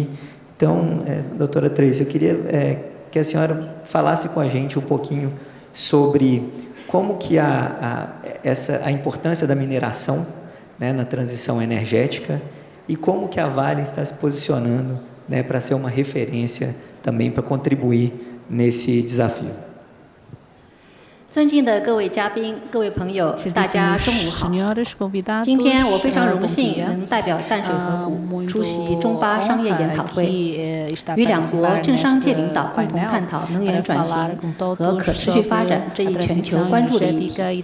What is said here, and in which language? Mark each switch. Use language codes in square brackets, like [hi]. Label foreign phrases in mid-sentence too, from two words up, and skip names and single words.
[pt] Então, doutora Tracy, eu queria que a senhora falasse com a gente um pouquinho sobre como que a importância da mineração, né, na transição energética, e como que a Vale está se posicionando, né, para ser uma referência também para contribuir nesse desafio. [zh] 尊敬的各位嘉宾、各位朋友，大家中午好。今天我非常荣幸能代表淡水河谷出席中巴商业研讨会，与两国政商界领导共同探讨能源转型和可持续发展这一全球关注的议题。